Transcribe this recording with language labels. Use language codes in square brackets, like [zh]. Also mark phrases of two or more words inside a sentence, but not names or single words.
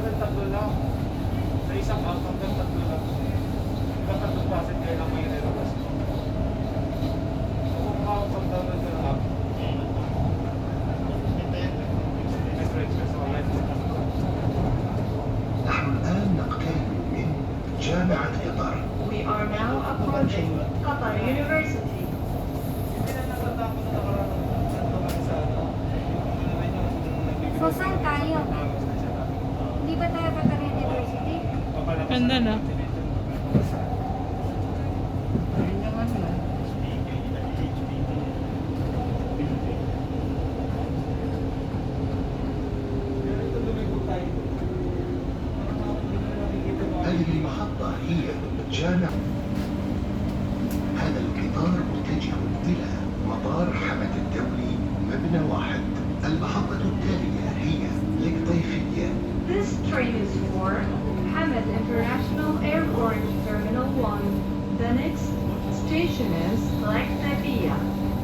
[tl] tatlo lang. Sa isang app, hanggang tatlo lang. Hanggang tatlong passenger lang may nilabas mo. So, kung makakapag-download ka ng app, may friends ka sa online. [ar] نحن الآن نقترب من جامعة قطر. [en] We are now approaching Qatar University. [tl] Hindi na natatakot na nakarating sa ano. So, saan tayo? Hindi ba tayo Qatar University? Ganda na. [ar] هذه المحطة هي جامعة. هذا القطار متجه إلى مطار حمد الدولي مبنى واحد. المحطة التالية هي القطيفية. [en] This train is for Hamad International Airport Terminal 1. The next station is Lake Tabia.